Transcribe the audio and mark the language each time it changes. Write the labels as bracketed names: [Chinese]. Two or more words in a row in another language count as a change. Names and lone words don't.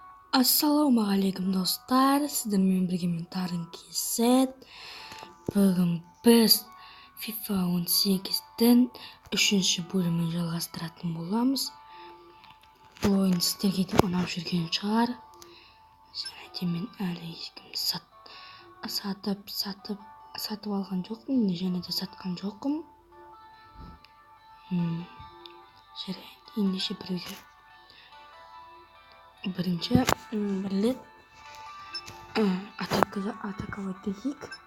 [Turkish] Assalamualaikum dostlar, sizlerle birlikte ben Tarık Keset. Bugün biz FIFA 18'den 3. [Kazakh] bölümünü жалғастыратын боламыз. Бұл ойын сіздерге де ұнап жүрген шығар. Және де мен әлі ешкімді сатып алған жоқпын, және де сатқан жоқпын. Жарайды, ендеше біреуге бірінші бірлет атаковать етейік.